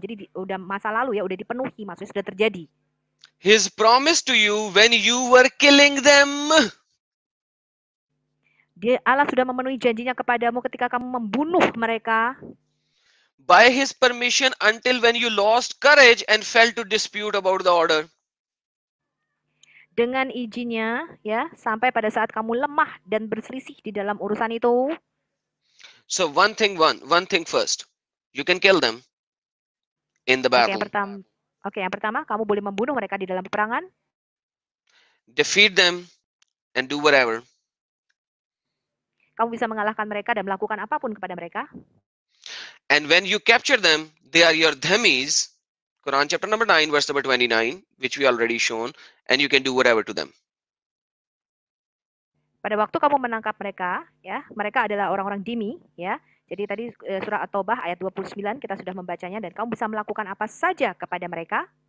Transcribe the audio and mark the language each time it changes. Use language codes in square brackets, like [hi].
[id] Jadi udah masa lalu ya, udah dipenuhi, maksudnya sudah terjadi. [en] His promise to you when you were killing them. [id] Allah sudah memenuhi janjinya kepadamu ketika kamu membunuh mereka. [en] By his permission until when you lost courage and fell to dispute about the order. [id] Dengan izinnya ya, sampai pada saat kamu lemah dan berselisih di dalam urusan itu. [en] So one thing first, you can kill them in the battle. [id] Yang pertama, kamu boleh membunuh mereka di dalam peperangan. [en] Defeat them and do whatever. [id] Kamu bisa mengalahkan mereka dan melakukan apapun kepada mereka. [en] And when you capture them, they are your dhimmis. Quran chapter number 9, verse number 29, which we already shown, and you can do whatever to them. [id] Pada waktu kamu menangkap mereka, ya, mereka adalah orang-orang dhimmi, ya. Jadi tadi surah At-Taubah ayat 29 kita sudah membacanya dan kamu bisa melakukan apa saja kepada mereka.